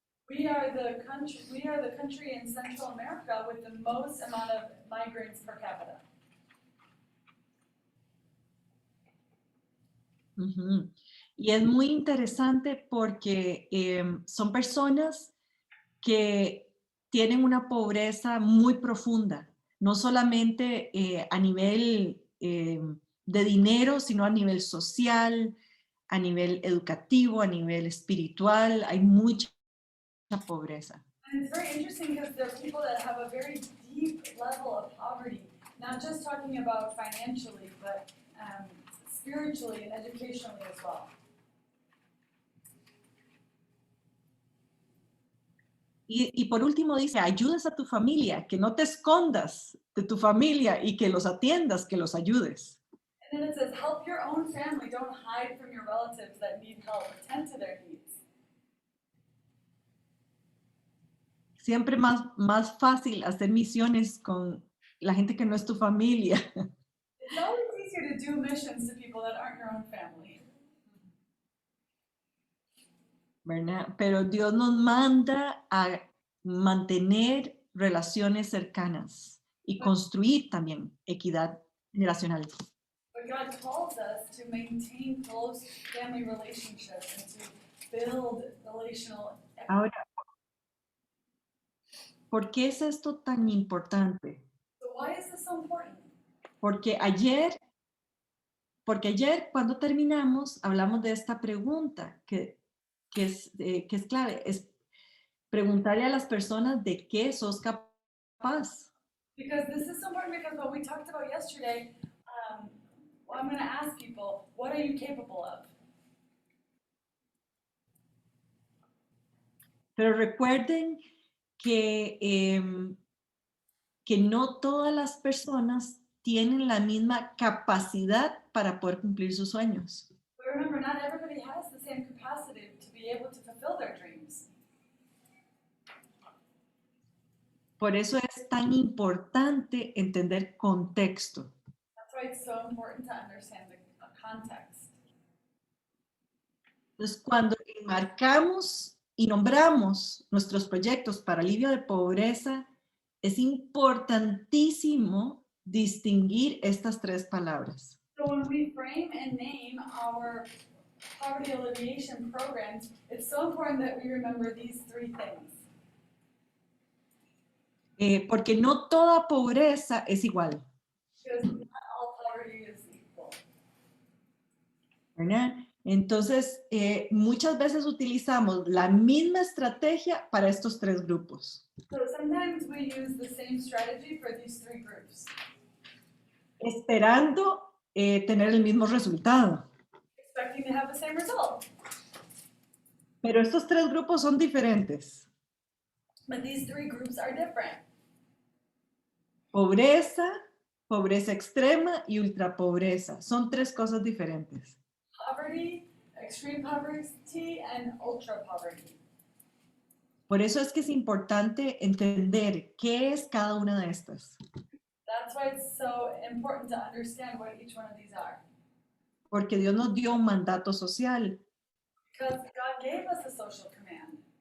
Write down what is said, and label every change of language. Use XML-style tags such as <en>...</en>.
<en>We are the country in Central America with the most amount of migrants per capita. Uh-huh.</en> <es>Y es muy interesante porque son personas que tienen una pobreza muy profunda, no solamente a nivel de dinero, sino a nivel social, a nivel educativo, a nivel espiritual. Hay mucha pobreza.</es> <en>And it's very interesting because there are people that have a very deep level of poverty, not just talking about financially, but spiritually and educationally as well.</en> <es>Y por último dice, ayudes a tu familia, que no te escondas de tu familia y que los atiendas, que los ayudes.</es> <en>And then it says, help your own family, don't hide from your relatives that need help, attend to their needs.</en> <es>siempre más fácil hacer misiones con la gente que no es tu familia.</es> <en>It's always easier to do missions to people that aren't your own family.</en> <es>¿Verdad? Pero Dios nos manda a mantener relaciones cercanas y construir también equidad generacional.</es> <en>But God calls us to maintain close family relationships and to build relational.</en> <es>Ahora, ¿por qué es esto tan importante?</es> <en>So why is this so important?</en> <es>Porque ayer cuando terminamos hablamos de esta pregunta que es clave, es preguntarle a las personas de qué sos capaz.</es> <en>Because this is so important because what we talked about yesterday, well, I'm going to ask people, what are you capable of?</en> <es>Pero recuerden que no todas las personas tienen la misma capacidad para poder cumplir sus sueños.</es> <en>But remember, not everybody has the same capacity to be able to fulfill their dreams.</en> <es>Por eso es tan importante entender contexto.</es> <en>That's why it's so important to understand the context.</en> <es>Entonces, cuando enmarcamos y nombramos nuestros proyectos para alivio de pobreza, es importantísimo distinguir estas tres palabras.</es> <en>So when we frame and name our poverty alleviation programs, it's so important that we remember these three things.</en> <es>Porque no toda pobreza es igual.</es> <en>Because not all poverty is equal.</en> <es>¿Verdad? Entonces, muchas veces utilizamos la misma estrategia para estos tres grupos.</es> <en>So sometimes we use the same strategy for these three groups,</en> <es>Esperando tener el mismo resultado.</es> <en>expecting to have the same result.</en> <es>Pero estos tres grupos son diferentes.</es> <en>But these three groups are different.</en> <es>Pobreza, pobreza extrema y ultrapobreza. Son tres cosas diferentes.</es> <en>Poverty, extreme poverty, and ultra poverty.</en> <es>Por eso es que es importante entender qué es cada una de estas.</es> <en>That's why it's so important to understand what each one of these are.</en> <es>Porque Dios nos dio un mandato social.</es> <en>Because God gave us a social command.</en>